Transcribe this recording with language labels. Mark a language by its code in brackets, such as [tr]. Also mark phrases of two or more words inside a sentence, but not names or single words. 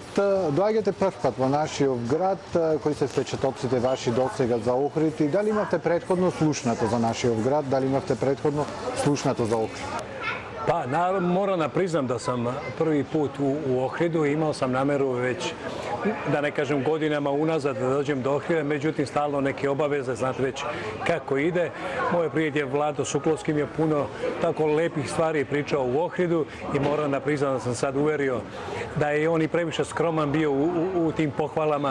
[mk] Доаѓате прв пат во нашиот град, кои се впечатоците ваши досега за Охрид и дали имавте претходно слушнато за нашиот град, дали имавте претходно слушнато за Охрид? [sr] Pa, moram da priznam da sam prvi put u Ohridu, imao sam nameru već, da ne kažem godinama unazad, da dođem do Ohrida, međutim stalno neke obaveze, znate već kako ide. Moj prijatelj Vlado Suklovski mi je puno tako lepih stvari pričao u Ohridu i moram da priznam da sam sad uverio da je on i previše skroman bio u tim pohvalama.